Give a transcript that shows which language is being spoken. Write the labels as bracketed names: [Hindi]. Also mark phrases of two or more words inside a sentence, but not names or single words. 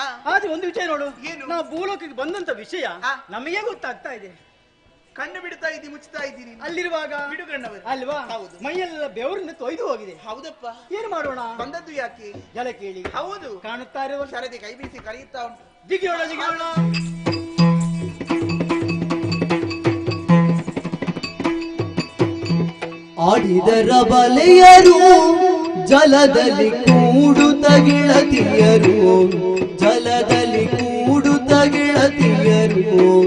[Kannada] ಆದ್ರೆ ಒಂದು ವಿಷಯ ನೋಡು, ಏನು? ನಾವು ಭೂಲೋಕಕ್ಕೆ ಬಂದಂತ ವಿಷಯ ಆ. ನಮಗೆ ಗೊತ್ತಾಗ್ತಾ ಇದೆ. ಕಣ್ಣು ಬಿಡ್ತಾ ಇದ್ದಿ, ಮುಚ್ಚುತ್ತಾ ಇದ್ದೀನಿ. ಅಲ್ಲಿರುವಾಗ ಬಿಡುಗಣ್ಣವರು. ಅಲ್ವಾ? ಹೌದು. ಮೈಯೆಲ್ಲ ಬೆವರಿಂದ ತೊಯ್ದು ಹೋಗಿದೆ. ಹೌದಪ್ಪ. ಏನು ಮಾಡೋಣ? ಬಂದದ್ದು ಯಾಕೆ? ಜಲ ಕೇಳಿ ಹೌದು. ಕಾಣುತ್ತಾ ಇರುವ ಶರದಿ ಕೈ ಬೀಸಿ ಕರೆಯುತ್ತಾ ಉಂಟು. ಜಿಗಿಯೋಣ ಜಿಗಿಯೋಣ. ಆಡಿದರ ಬಲೆಯರು ಜಲದಲ್ಲಿ ಕೂಡುತ್ತ ಗೆಳತಿಯರು, ಜಲದಲ್ಲಿ ಕೂಡುತ್ತ ಗೆಳತಿಯರು.